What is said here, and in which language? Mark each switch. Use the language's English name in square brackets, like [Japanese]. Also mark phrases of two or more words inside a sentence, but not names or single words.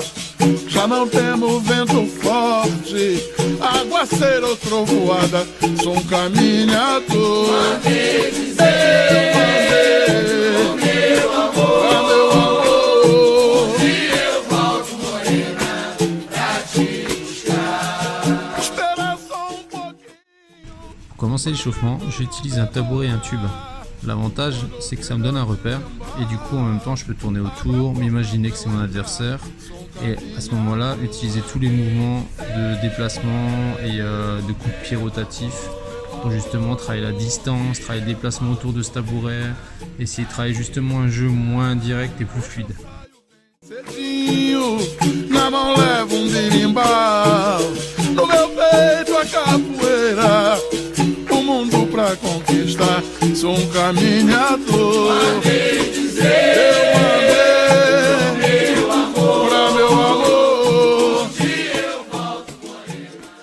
[Portuguese] Já não temos vento forte, aguaceiro ou trovoada, sou um caminhador. Mandei dizer, pro meu amor, dia eu volto, morena, pra te buscar. Espera só um pouquinho. [French] Pour commencer l'échauffement, j'utilise un tabouret et un tube. L'avantage, c'est que ça me donne un repère, et du coup en même temps je peux tourner autour, m'imaginer que c'est mon adversaire, et à ce moment-là utiliser tous les mouvements de déplacement et de coups de pied rotatifs pour justement travailler la distance, travailler le déplacement autour de ce tabouret, essayer de travailler justement un jeu moins direct et plus fluide. [Portuguese] Na mão levo birimbau, no meu peito a capoeira, o mundo pra conquistar, sou um caminhador. Mandei dizer, pra meu amor, dia eu volto, morena.